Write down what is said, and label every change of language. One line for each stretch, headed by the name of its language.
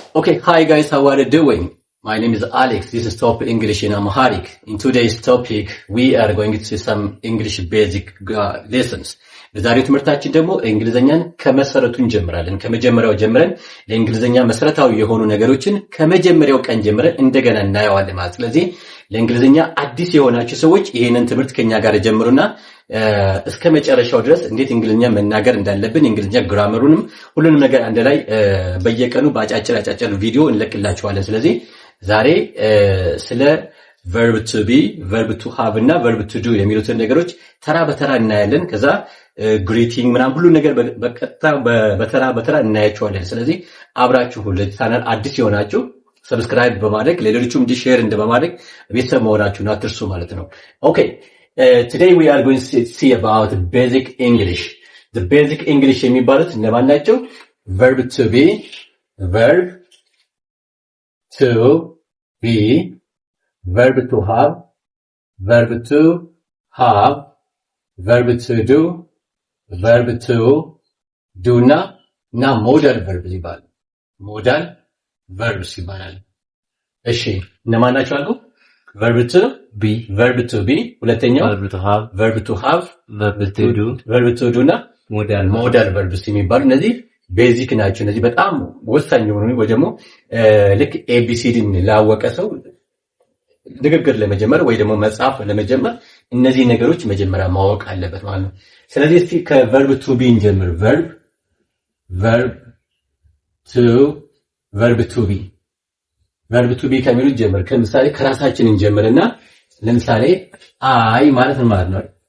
English: Okay, hi guys, how are you doing? My name is Alex. This is Top English in Amharic. In today's topic, we are going to see some English basic lessons.
Amharic: በዛሬው ትምህርታችን ደግሞ እንግሊዘኛን ከመሰረቱ እንጀምራለን። ከመጀመሪያው ጀምረን ለእንግሊዘኛ መሰረታዊ የሆኑ ነገሮችን ከመጀመሪያው ቀን ጀምረን እንደገና እናየዋለን ማለት። ስለዚህ ለእንግሊዘኛ አዲስ የሆናችሁ ሰዎች ይሄንን ትምህርት ከኛ ጋር ጀምሩና እስከ መጨረሻው ድረስ እንዴት እንግሊዘኛ መናገር እንዳለብን እንግሊዘኛ ግራመሩንም ሁሉንም ነገር አንድ ላይ በየቀኑ በአጫጭር ቪዲዮ እንለቅላችኋለን። ስለዚህ ዛሬ ስለ verb to be, verb to have እና verb to do የሚሉትን ነገሮች ተራ በተራ እናያለን። ከዛ ግሪቲንግ ምናምን ሁሉ ነገር በቀጥታ በተራ እናያቸዋለን። ስለዚህ አብራችሁ ለዚህ ቻናል አዲስ የሆናችሁ ሰብስክራይብ በማድረግ ለሌሎችም ሼር በማድረግ ቤተሰብ መሆናችሁን አትርሱ ማለት ነው።
English: Okay, today we are going to see about basic English. The basic English
Amharic: የሚባሉት እነማን ናቸው? verb to be, verb to be, verb to have, verb to have, verb to do, verb to do እና modal verb ይባላል። modal verbs ይባላል። እሺ እነማን ናቸው አልኩ? verb to be, verb to be፣ ሁለተኛው verb to have፣ verb to have፣ verb to do፣ verb to do እና modal verbs የሚባሉ እነዚህ ቤዚክ ናቸው። እነዚህ በጣም ወሳኝ የሆኑ ወይ ደግሞ ልክ ኤቢሲዲን ላወቀ ሰው ንግግር ለመጀመር ወይ ደግሞ መጻፍ ለመጀመር እነዚህ ነገሮች መጀመሪያ ማወቅ አለበት ማለት ነው። ስለዚህ እስቲ ከverb to be እንጀምር። verb to be ከሚሉት ጀምር። ለምሳሌ ከራሳችን እንጀምርና ለምሳሌ አይ ማለት ምን ማለት ነው?